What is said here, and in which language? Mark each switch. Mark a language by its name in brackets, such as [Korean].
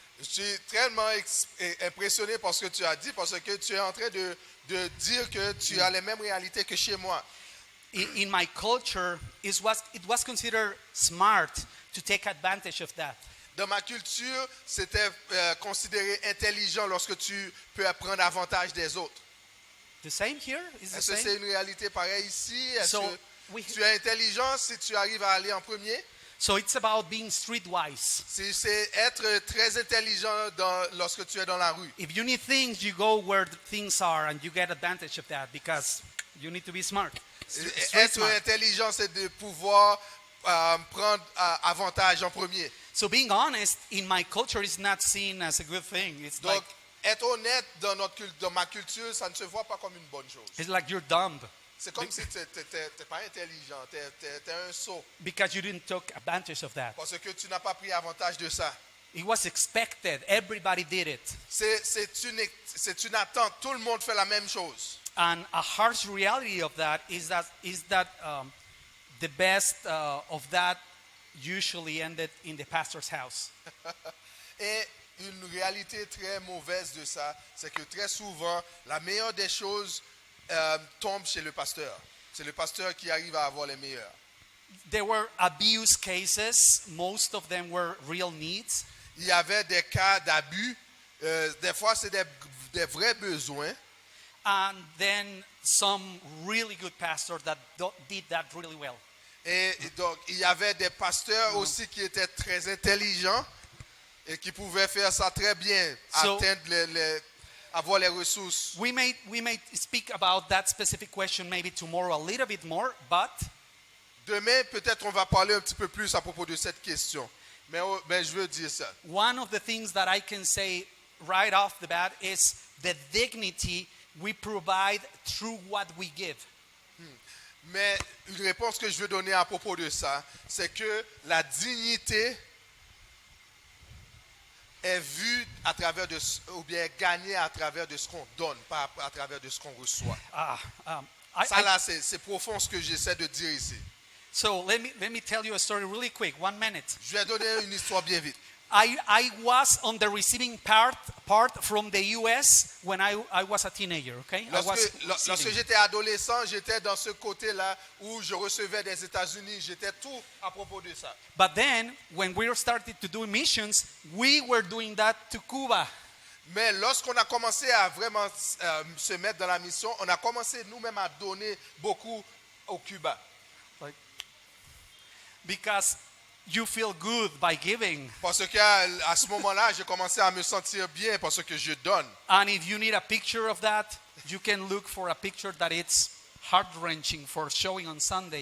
[French] Je suis tellement impressionné par ce que tu as dit, parce que tu es en train de dire que tu as les mêmes réalités que chez moi. [English] In my culture, it was considered smart to take advantage of that. [French] Dans ma culture, c'était considéré intelligent lorsque tu peux prendre avantage des autres. [English] The same here? Is the [French] Est-ce que c'est [English] same? [French] une réalité pareille ici? Est-ce [English] So, [French] que tu es intelligent si tu arrives à aller en premier? [English] So it's about being streetwise. [French] C'est être très intelligent lorsque tu es dans la rue. [English] If you need things, you go where the things are and you get advantage of that because you need to be smart. Street [French] Être [English] smart. [French] intelligent, c'est de pouvoir prendre avantage en premier. [English] So being honest in my culture is not seen as a good thing. [French] Donc, être honnête dans ma culture, ça ne se voit pas comme une bonne chose. [English] It's like you're dumb [French] C'est comme si tu n'es pas intelligent, tu es un sot, [English] because you didn't take advantage of that. [French] parce que tu n'as pas pris avantage de ça. [English] It was expected. Everybody did it. [French] C'est une attente, tout le monde fait la même chose. [English] And a harsh reality of that is that the best of that usually ended in the pastor's house. [French] Et une réalité très mauvaise de ça, c'est que très souvent, la meilleure des choses tombe chez le pasteur. C'est le pasteur qui arrive à avoir les meilleurs. [English] There were abuse cases. Most of them were real needs. [French] Il y avait des cas d'abus. Des fois, c'est des vrais besoins. [English] And then some really good pastors that did that really well. [French] Et donc, il y avait des pasteurs aussi qui étaient très intelligents et qui pouvaient faire ça très bien, [English] So- [French] atteindre avoir les ressources. [English] We may speak about that specific question maybe tomorrow a little bit more, but [French] Demain, peut-être on va parler un petit peu plus à propos de cette question. Mais je veux dire ça. [English] one of the things that I can say right off the bat is the dignity we provide through what we give. [French] Mais une réponse que je veux donner à propos de ça, c'est que la dignité est vue à travers ou bien gagnée à travers de ce qu'on donne, pas à travers de ce qu'on reçoit. Ça là, c'est profond ce que j'essaie de dire ici. [English] So let me tell you a story really quick, 1 minute. [French] Je vais donner une histoire bien vite. [English] I was on the receiving part from the US when I was a teenager, okay? [French] Lorsque j'étais adolescent, j'étais dans ce côté-là où je recevais des États-Unis. J'étais tout à propos de ça. [English] But then, when we started to do missions, we were doing that to Cuba. [French] Mais lorsqu'on a commencé à vraiment se mettre dans la mission, on a commencé nous-mêmes à donner beaucoup au Cuba. [English] Like, because you feel good by giving. [French] Parce qu'à ce moment-là, j'ai commencé à me sentir bien parce que je donne. [English] And if you need a picture of that, you can look for a picture that it's heart-wrenching for showing on Sunday.